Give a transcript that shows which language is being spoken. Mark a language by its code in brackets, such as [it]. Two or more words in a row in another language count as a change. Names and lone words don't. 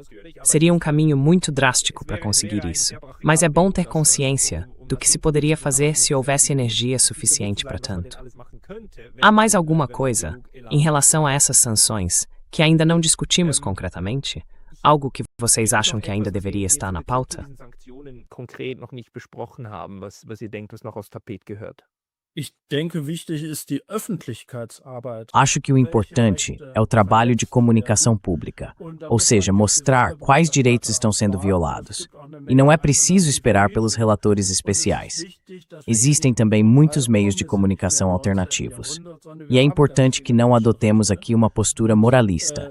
[pt] Seria um caminho muito drástico para conseguir isso. Mas é bom ter consciência do que se poderia fazer se houvesse energia suficiente para tanto. Há mais alguma coisa em relação a essas sanções que ainda não discutimos concretamente? Algo que vocês acham que ainda deveria estar na pauta? [de] Ich denke, wichtig ist die Öffentlichkeitsarbeit. [pt] Acho que o importante é o trabalho de comunicação pública, ou seja, mostrar quais direitos estão sendo violados. E não é preciso esperar pelos relatores especiais. Existem também muitos meios de comunicação alternativos. E é importante que não adotemos aqui uma postura moralista.